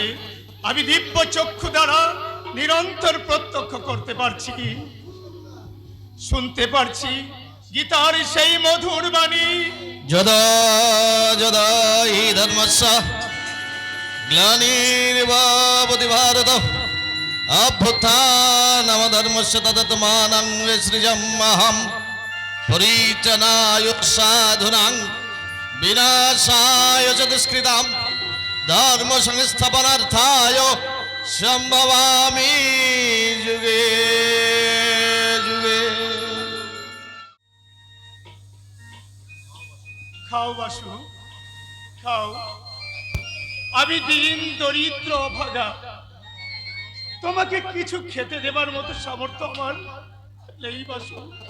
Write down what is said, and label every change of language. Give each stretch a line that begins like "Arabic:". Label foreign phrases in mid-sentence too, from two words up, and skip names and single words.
Bangla: আমি দিব্য চক্ষু দ্বারা নিরন্তর প্রত্যক্ষ করতে পারছি, শুনতে পারছি গীতার সেই মধুর বাণী।
Sanskrit: যদা যদা হি ধর্মস্য গ্লানির্ভবতি ভারত অভ্যুত্থানম ধর্মস্য তদাত্মানং সৃজমহং পরিত্রাণায় সাধুনাং বিনাশায় চ দুষ্কৃতাং ধর্ম সংস্থাপনার্থায় সম্ভবামি যুগে যুগে।
Bangla: খাও বাসু, খাও। আমি দিন দরিদ্র অভাগা, তোমাকে কিছু খেতে দেবার মতো সামর্থ্য আমার নেই বাসু।